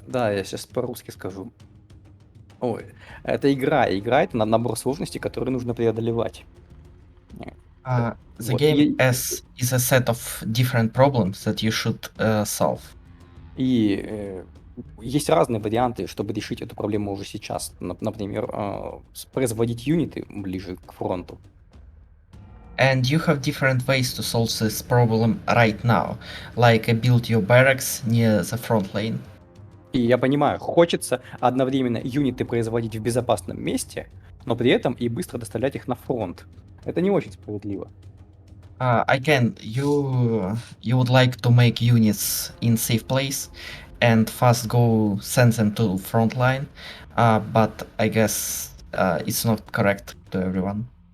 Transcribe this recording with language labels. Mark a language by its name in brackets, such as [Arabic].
[Russian] да, я сейчас по-русски скажу. Ой, это игра. Игра — это набор сложностей, которые нужно преодолевать. [English] The [Russian] Вот. [English] game is a set of different problems that you should solve. [Russian] И есть разные варианты, чтобы решить эту проблему уже сейчас. Например, производить юниты ближе к фронту. [English] And you have different ways to solve this problem right now, like build your barracks near the front lane. [Russian] И я понимаю, хочется одновременно юниты производить в безопасном месте, но при этом и быстро доставлять их на фронт. Это не очень справедливо. [English] Again, you would like to make units in safe place and fast go send them to front line, but I guess it's not correct to everyone.